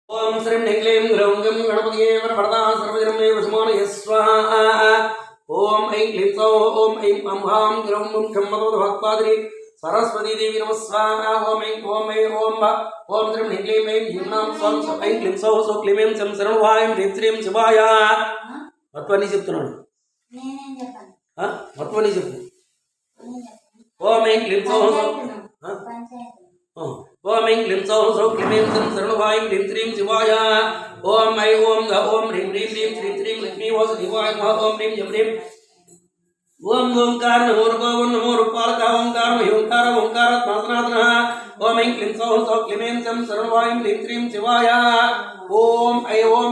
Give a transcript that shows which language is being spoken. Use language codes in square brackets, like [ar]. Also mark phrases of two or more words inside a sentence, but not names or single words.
[sa] ओम श्रीं ह्रीं ग्रौं गं गणपतये वरवरदा सर्वजनमे वशमानये स्वाहा। ओम ऐं क्लीं सौः ओम ऐं अं हां ग्रौं गुं खं भगवद्भक्तादिनी सरस्वती देवी नमः स्वाहा। ओम ऐं ओम ऐं ओम ओम श्रीं ह्रीं क्लीं ऐं ह्रीं सौं सौ ऐं क्लीं सौः सौ क्लीं ऐं शं शरणवाय ह्रीं श्रीं शिवाय [te] మత్వని చెప్తున్నాడు మత్వని చెప్పు [sa] ఓం ఐం క్లీం సౌః ओम ऐं क्लीं सौः सौ क्लीं ऐं शं शरणवाय ह्रीं श्रीं शिवाय ओम ऐं ओम ओम ह्रीं ह्रीं श्रीं श्रीं श्रीं लक्ष्मी वासुदेवाय नमः ओम ह्रीं जं ह्रीं ओम ओंकार नमो नमो रूपालक ओंकार ओंकार ओंकारात्मात्मनः ओम ऐं क्लीं सौः सौ क्लीं ऐं शं शरणवाय ह्रीं श्रीं शिवाय ओम ऐं ओम